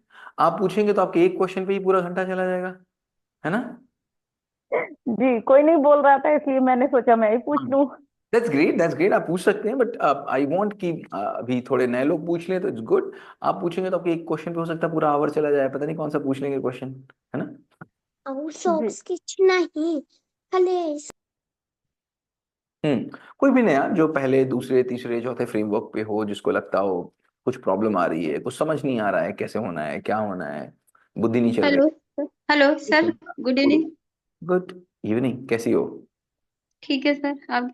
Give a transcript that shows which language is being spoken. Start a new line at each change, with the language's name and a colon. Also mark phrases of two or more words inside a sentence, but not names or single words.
Hindi: आप पूछेंगे तो आपके एक क्वेश्चन पे ही पूरा घंटा चला जाएगा, है ना? जी, कोई नहीं बोल रहा था इसलिए मैंने सोचा मैं ही पूछ लूं।
English: that's great, that's great.
Hindi: आप पूछ सकते हैं
English: but I want
Hindi: कि अभी थोड़े नए लोग पूछ लें तो
English: it's good.
Hindi: आप पूछेंगे तो आपके एक क्वेश्चन पे हो सकता है पूरा आवर चला जाए, पता नहीं कौन सा पूछ लेंगे क्वेश्चन, है ना?
Odia: ଆଉ
Hindi: जी।
Odia: ସକ୍ସ କିଛି ନାହିଁ ଖାଲି
Hindi: कोई भी नया जो पहले दूसरे तीसरे चौथे फ्रेमवर्क पे हो, जिसको लगता हो कुछ प्रॉब्लम आ रही है, कुछ समझ नहीं आ रहा है, कैसे होना है, क्या होना है, बुद्धि नहीं चल रही।
English: Hello. Hello sir. Good evening. good evening,
Hindi: कैसी हो? ठीक है सर, आप?